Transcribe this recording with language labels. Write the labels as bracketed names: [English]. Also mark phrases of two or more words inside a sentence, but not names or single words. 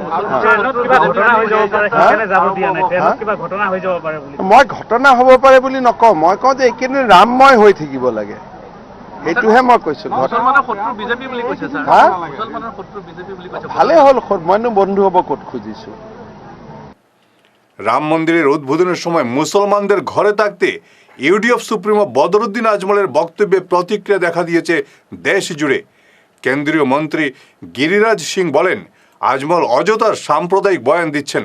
[Assamese] মই ঘটনা হ'ব পাৰে বুলি নকওঁ, মই কওঁ যে এইকেইদিন ৰামময় হৈ থাকিব লাগে, সেইটোহে মই কৈছো। ভালে হ'ল, মইনো বন্ধু হব ক'ত খুজিছো। [Bangla] রাম মন্দিরের উদ্বোধনের সময় মুসলমানদের ঘরে থাকতে ইউডিএফ সুপ্রিমো বদরুদ্দিন আজমলের বক্তব্যে প্রতিক্রিয়া দেখা দিয়েছে দেশ জুড়ে। কেন্দ্রীয় মন্ত্রী গিরিরাজ সিং বলেন, আজমল অযথার সাম্প্রদায়িক বয়ান দিচ্ছেন।